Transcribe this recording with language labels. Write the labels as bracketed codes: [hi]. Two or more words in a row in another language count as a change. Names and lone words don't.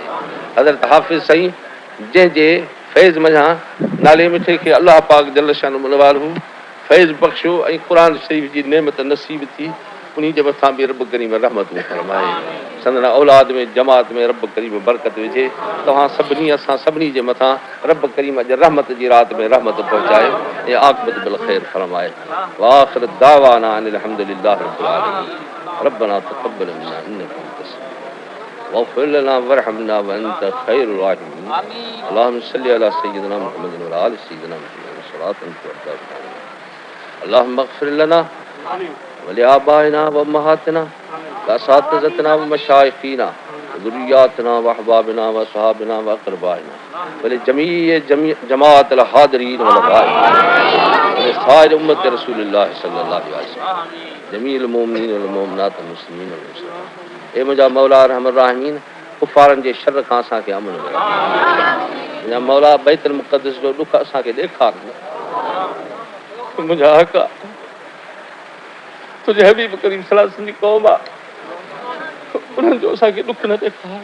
[sd] हज़रत हाफ़िज़ साईं जंहिंजे फैज़ मञा नाले मिठे खे अल्लाह पाक [ar] جل شأنه منور [sd] फैज़ बख़्शो ऐं क़ुरान शरीफ़ जी नेमत नसीब थी, उन्हीं जे मथां बि रब करीम रहमत फरमाए। संदन औलाद में जमात में रब करीम बरकत विझे। तव्हां सभिनी असां सभिनी जे मथां रब करीम अॼु रहमत जी राति में रहमत पहुचाए ऐं आक़िबत बिल ख़ैर फरमाए। [ar] وآخر دعوانا أن الحمد لله رب العالمين. ربنا تقبل منا إنك أنت واغفر لنا وارحمنا وأنت خير الراحمين. اللهم صل على سيدنا محمد وآل سيدنا محمد صلاة تؤدى اللهم اغفر لنا ولآبائنا وأمهاتنا وأساتذتنا ومشايخنا وذرياتنا وأحبابنا وأصحابنا وأقربائنا ولجميع جماعة الحاضرين والغائبين ولسائر أمة رسول الله صلى الله عليه وسلم جميع المؤمنين والمؤمنات والمسلمين والمسلمات. [sd] ए मुंहिंजा मौला [ar] أرحم الراحمين, [sd] कुफ़ारनि जे शर खां असांखे अमन मिले। मुंहिंजा मौला बैतुल मुक़द्दस जो ॾुख असांखे ॾेखार। मुंहिंजा हक़ तुंहिंजे हबीब करीम [ar] صلى الله عليه وسلم [sd] जी क़ौम आहे, उन्हनि जो असांखे ॾुख न ॾेखार।